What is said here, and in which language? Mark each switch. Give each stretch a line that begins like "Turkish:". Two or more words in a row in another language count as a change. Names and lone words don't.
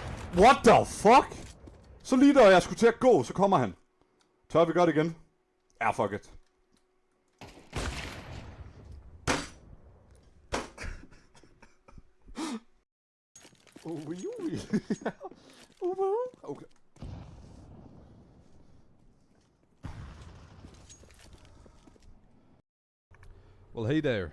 English: What the fuck?
Danish: Så lige da jeg skulle til at gå, så kommer han. Tør vi gøre det igen? Ja,
English: fuck it. Okay. Well, hey there.